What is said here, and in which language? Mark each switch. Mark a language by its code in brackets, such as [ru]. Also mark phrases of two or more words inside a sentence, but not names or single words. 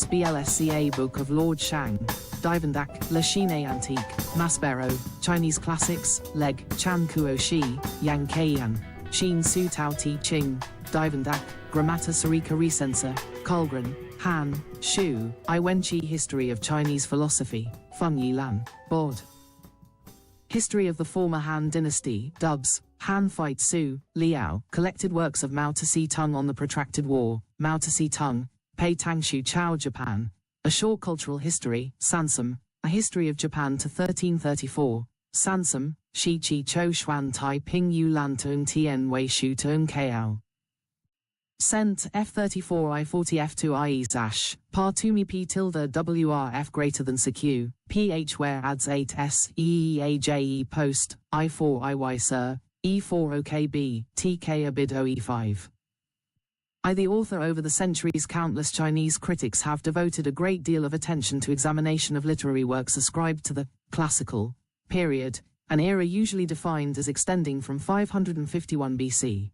[en] BLSCA Book of Lord Shang, Divandak, La Chine Antique, Maspero, Chinese Classics, Leg, Chan Kuo Shi, Yang Keiyan, Xin Su Tao Ti Ching, Divandak, Grammata Sarika Recenser, Kulgren, Han, Shu, I Wenqi History of Chinese Philosophy, Feng Yilan, Bod. History of the former Han Dynasty, Dubs, Han Fight Su, Liao, collected works of Mao Tse Tung on the protracted war, Mao Tse Tung, Pei Tangshu Chao Japan, A Short Cultural History, Sansum, A History of Japan to 1334, Sansum, Shi Chi Chou Xuan Tai Ping Yu Lan Tung Tien Wei Shu Tung Kao. Cent F34 I40 F2 IE Zash, Par Tumi P tilde WRF greater than SQ, PH where adds 8S EEAJE post, I4 IY Sir, E4 OKB, TK Abid OE5. The author. Over the centuries, countless Chinese critics have devoted a great deal of attention to examination of literary works ascribed to the classical period, an era usually defined as extending from 551 BC.